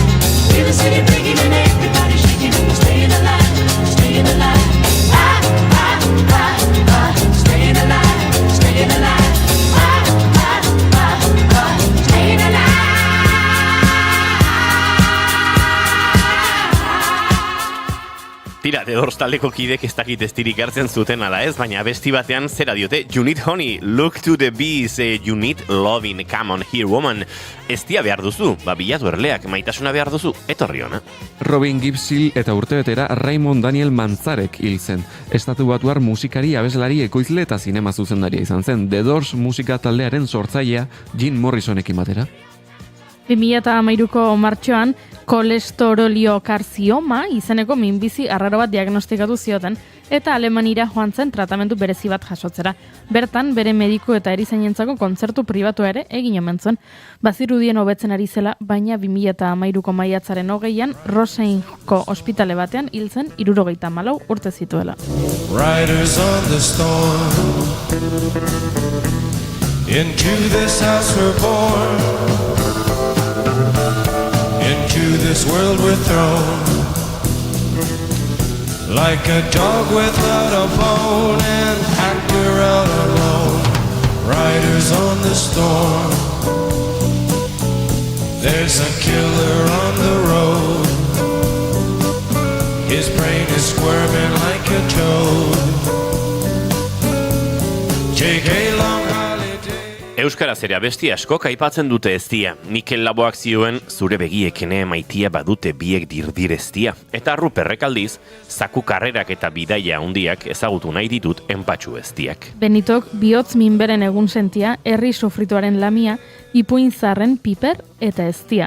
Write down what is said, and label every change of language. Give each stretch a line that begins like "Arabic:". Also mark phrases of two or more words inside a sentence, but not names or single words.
English: Feel the city breaking and everybody shaking, and we're staying alive, staying alive. Staying alive, staying alive. Staying alive.
Basque: Tira, The Doors taldeko kidek ez dakit estirik hartzen zuten ala ez, baina besti batean zera diote,
English: you need honey, look to the bees, you need loving, come on here woman.
Basque: Eztia behar duzu, bilatu erleak, maitasuna behar duzu, etorri hona. Robin Gibbs hil eta urtebetera Raymond Daniel Manzarek hil zen. Estatu batuar musikari, abeslari, ekoizle eta zinema zuzendaria izan zen. The Doors musika taldearen sortzailea Jim Morrisonekin batera. 2013ko martxoan kolesteroliokarzioma izeneko minbizi arraro bat diagnostikatu zioten eta Alemanira joan zen tratamendu berezi bat jasotzera. Bertan, bere mediku eta erizainentzako kontzertu pribatua ere egin omen zuen. Bazirudien hobetzen ari zela, baina 2013ko maiatzaren 20an Roseinko ospitale batean hil zen 74 urte zituela.
English: Riders on the storm, into this house we're born, into this world we're thrown, like a dog without a bone, an actor out alone. Riders on the storm, there's a killer on the road, his brain is squirming like a toad. Take a long holiday.
Basque: Euskaraz ere abesti askok aipatzen dute eztia. Mikel Laboak zioen zure begiekene maitia badute biek dirdir eztia. Eta Ruperrek aldiz, zaku karrerak eta bidaia handiak ezagutu nahi ditut enpatxu eztiak. Benitok bihotz minberen egun sentia, herri sofrituaren lamia, ipuin zarren piper eta eztia.